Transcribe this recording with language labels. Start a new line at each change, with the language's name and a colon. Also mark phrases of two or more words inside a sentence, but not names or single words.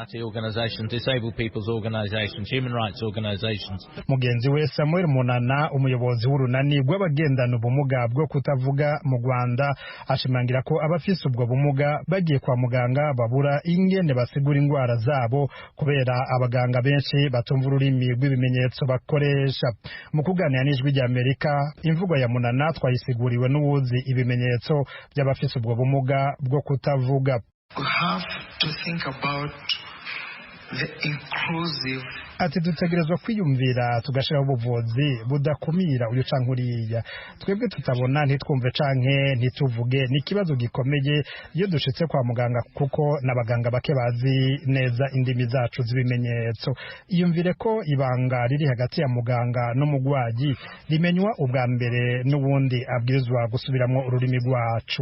Rundi: Mugenzi we Samuel Munana, umuyobozi w'urunani rw'abagendana ubumuga bwo kutavuga mu Rwanda, ashimangira ko abafise ubwo bumuga bagiye kwa muganga babura ingene basigura indwara zabo kubera abaganga benshi batumva ururimi rw'ibimenyetso bakoresha. Mu kuganira n'Ijwi ry'Amerika, imvugo ya Munana twayisiguriwe n'uwuzi ibimenyetso by'abafise ubwo bumuga bwo kutavuga.
English: We have to think about the inclusive.
Rundi: Ati dutegerezwa kwiyumvira tugashiraho ubuvuzi budakumira uyu canke uriya. Twebwe tutabona ntitwumve canke ntituvuge ni ikibazo gikomeye iyo dushitse kwa muganga kuko n'abaganga bake bazi neza indimi zacu z'ibimenyetso. Iyumvire ko ibanga riri hagati ya muganga n'umugwayi rimenywa ubwa mbere n'ubundi abwirizwa gusubiramwo ururimi rwacu.